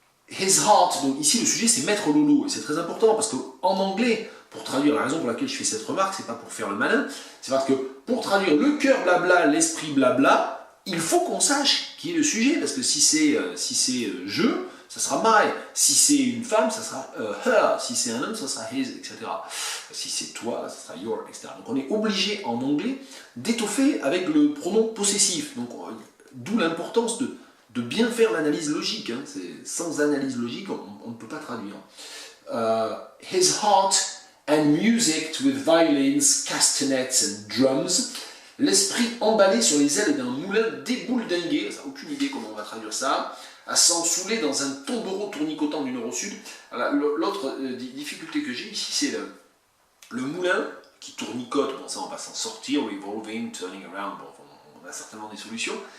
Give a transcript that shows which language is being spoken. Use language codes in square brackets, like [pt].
[en] His heart, [fr] donc ici le sujet c'est Maître Lolo, et c'est très important parce qu'en anglais, pour traduire, la raison pour laquelle je fais cette remarque, c'est pas pour faire le malin, c'est parce que pour traduire le cœur blabla, l'esprit blabla, il faut qu'on sache qui est le sujet, parce que si c'est je, ça sera my, si c'est une femme, ça sera her, si c'est un homme, ça sera his, etc. Si c'est toi, ça sera your, etc. Donc on est obligé en anglais d'étoffer avec le pronom possessif. Donc d'où l'importance de bien faire l'analyse logique. Hein. Sans analyse logique, on ne peut pas traduire. [en] His heart and music with violins, castanets and drums. [fr] L'esprit emballé sur les ailes d'un moulin débouledingué, aucune idée comment on va traduire ça, à s'ensouler dans un tombereau tournicotant du nord au sud. L'autre difficulté que j'ai ici, c'est le moulin qui tournicote. Bon, ça on va s'en sortir, [en] revolving, turning around, [fr] bon, on a certainement des solutions.